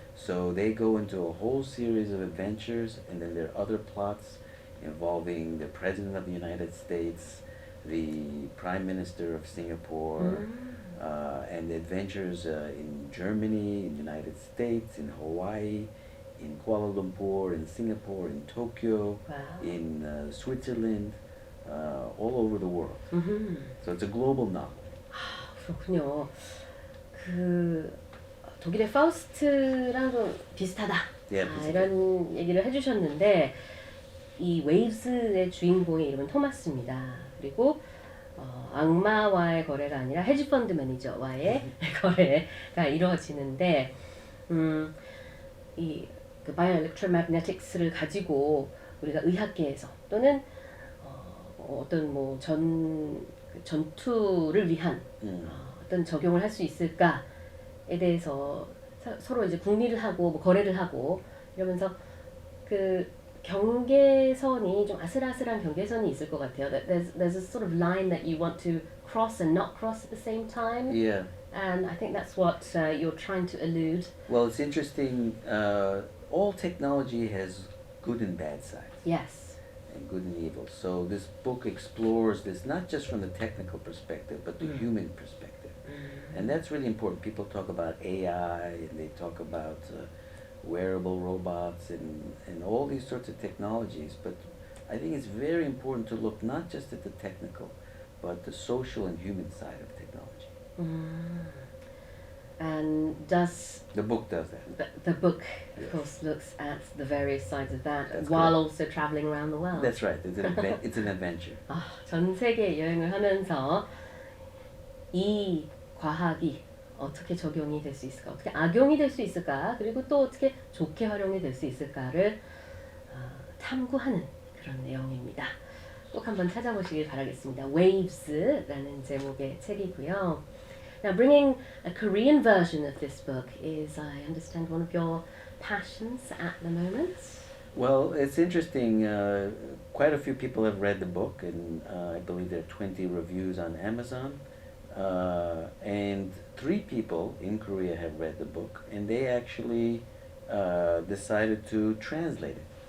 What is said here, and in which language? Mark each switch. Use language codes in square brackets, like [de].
[en] So they go into a whole series of adventures, and then there are other plots involving the President of the United States, the Prime Minister of Singapore, and adventures in Germany, in the United States, in Hawaii, in Kuala Lumpur, in Singapore, in Tokyo, in Switzerland, all over the world. So it's a global novel. [ko] 그렇군요. 그 독일의 파우스트랑 좀 비슷하다. 이런 얘기를 해주셨는데 이 웨이브스의 주인공의 이름은 토마스입니다. 그리고 악마와의 거래가 아니라 헤지펀드 매니저와의 거래가 이루어지는데 이 그 바이오엘렉트로매그네틱스를 가지고 우리가 의학계에서 또는 어떤 뭐 전투를 위한 어떤 적용을 할 수 있을까에 대해서 서로 이제 궁리를 하고 뭐 거래를 하고 이러면서 그 경계선이 좀 아슬아슬한 경계선이 있을 것 같아요. [en] There's a sort of line that you want to cross and not cross at the same time. Yeah. And I think that's what you're trying to allude. Well, it's interesting. All technology has good and bad sides. Yes. And good and evil. So this book explores this not just from the technical perspective, but the human perspective. And that's really important. People talk about AI, and they talk about wearable robots and all these sorts of technologies. But I think it's very important to look not just at the technical, but the social and human side of technology. And does the book does that? The book, of course, looks at the various sides of that That's while correct. also traveling around the world. That's right. It's an adventure. [ko] 전 세계 여행을 하면서 이 과학이 어떻게 적용이 될 수 있을까, 어떻게 악용이 될 수 있을까, 그리고 또 어떻게 좋게 활용이 될 수 있을까를 탐구하는 그런 내용입니다. 꼭 한번 찾아보시길 바라겠습니다. Waves라는 제목의 책이고요. [en] Now, bringing a Korean version of this book is, I understand, one of your passions at the moment. Well, it's interesting. Quite a few people have read the book, and I believe there are 20 reviews on Amazon. And 3 people in Korea have read the book, and they actually decided to translate it.